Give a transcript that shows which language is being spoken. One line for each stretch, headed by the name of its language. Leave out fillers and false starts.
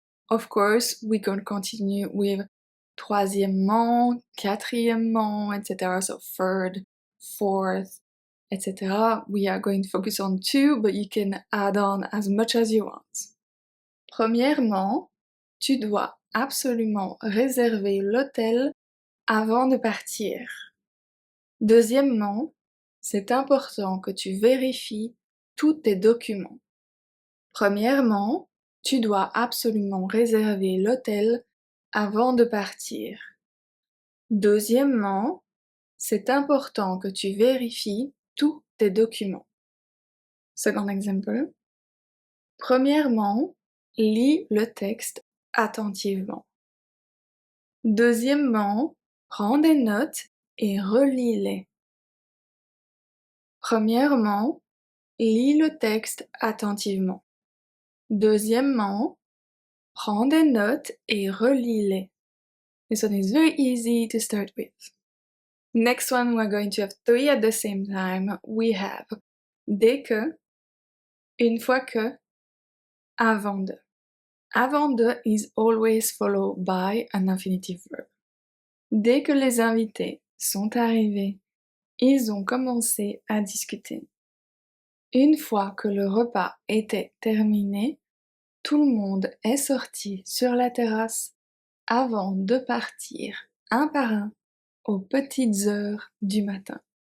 English: Of course, we can continue with troisièmement, quatrièmement, etc. So third, fourth, etc. We are going to focus on 2, but you can add on as much as you want.
French: Premièrement, tu dois absolument réserver l'hôtel avant de partir. Deuxièmement, c'est important que tu vérifies tous tes documents. Premièrement, tu dois absolument réserver l'hôtel avant de partir. Deuxièmement, c'est important que tu vérifies tous tes documents.
English: Second example.
French: Premièrement, lis le texte attentivement. Deuxièmement, prends des notes et relis-les. Premièrement, lis le texte attentivement. Deuxièmement, prends des notes et relis-les.
English: This one is very easy to start with. Next one, we're going to have 3 at the same time. We have dès que, une fois que, avant de. Avant de is always followed by an infinitive verb.
French: Dès que les invités sont arrivés, ils ont commencé à discuter. Une fois que le repas était terminé, tout le monde est sorti sur la terrasse avant de partir un par un aux petites heures du matin.